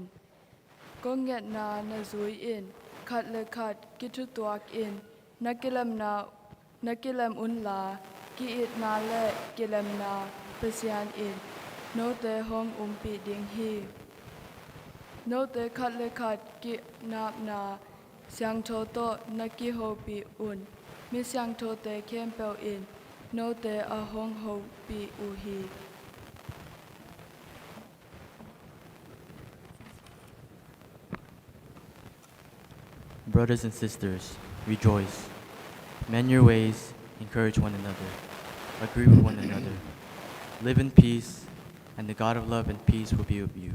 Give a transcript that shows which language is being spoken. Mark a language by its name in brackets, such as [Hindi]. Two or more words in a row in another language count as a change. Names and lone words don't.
[Tedim Chin] Konget na zui in khat le khat kitu tuak in nakilam un la ki it na le kilam na pasian in. No te hong umpi ding hi. No te khat le khat ki nap na Siangtho to naki ho pi un. Mi Siangtho te kem pel in. No te a hong ho pi u hi. [English] Brothers and sisters, rejoice. Mend your ways, encourage one another, agree with one another. Live in peace, and the God of love and peace will be with you.